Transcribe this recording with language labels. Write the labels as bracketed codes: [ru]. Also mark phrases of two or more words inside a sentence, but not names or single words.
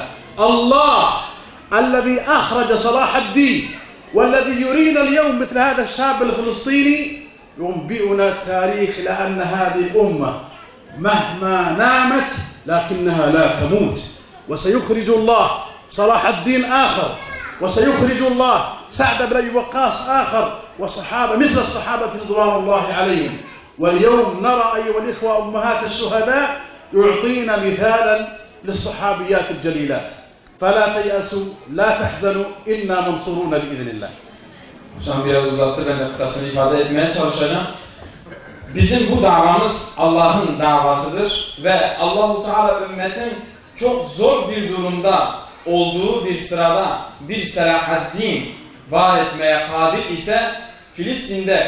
[ar] الله الذي أخرج صلاح الدين والذي يرينا اليوم مثل هذا الشاب الفلسطيني ينبئنا التاريخ لأن هذه الأمة مهما نامت لكنها لا تموت وسيخرج الله صلاح الدين آخر وسيخرج الله سعد بن أبي وقاص آخر وصحابة مثل الصحابة رضوان الله عليهم. واليوم نرى أيها الإخوة أمهات الشهداء يعطينا مثالا للصحابيات الجليلات. فلا تيأسوا لا تحزنوا إنا منصورون بإذن الله. [tr] Hocam biraz uzattı, ben de kısasını ifade etmeye çalışacağım. Bizim bu davamız Allah'ın davasıdır ve Allah-u Teala ümmetin çok zor bir durumda olduğu bir sırada bir Selahaddin var etmeye kadir ise Filistin'de